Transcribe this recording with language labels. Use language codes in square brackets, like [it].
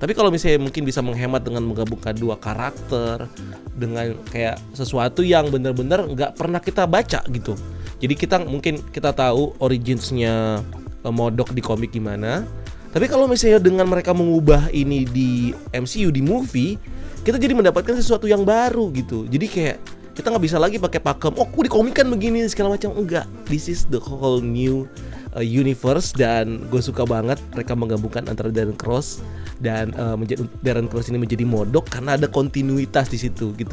[id] Tapi kalau misalnya mungkin bisa menghemat dengan menggabungkan dua karakter dengan kayak sesuatu yang benar-benar nggak pernah kita baca gitu. Jadi kita tahu originsnya Modok di komik gimana. Tapi kalau misalnya dengan mereka mengubah ini di MCU, di movie, kita jadi mendapatkan sesuatu yang baru gitu. Jadi kayak kita nggak bisa lagi pakai pakem, di komik kan begini segala macam. [en] Enggak, this is the whole new universe. [id] Dan gue suka banget mereka menggabungkan antara Darren Cross dan Darren Cross ini menjadi Modok karena ada kontinuitas di situ gitu.